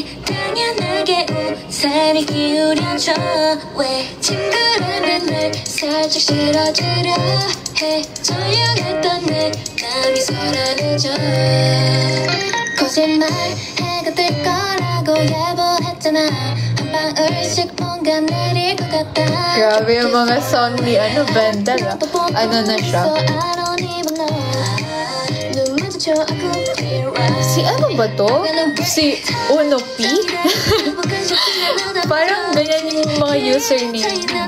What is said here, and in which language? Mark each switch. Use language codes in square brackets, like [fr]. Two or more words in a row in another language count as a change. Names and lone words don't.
[ko] 당연하게 우산이 기울여져 왜 친구라면 날 살짝 실어주려 해 조용했던 내 감이 사라져 거짓말 해가 뜰 거라고 예보했잖아 한 방울씩 뭔가 내릴 것 같다 [tl] Grabe yung mga song ni Bendel ah. Ano na siya? Si ano ba to? Si Uno P? Parang ganyan yung mga username.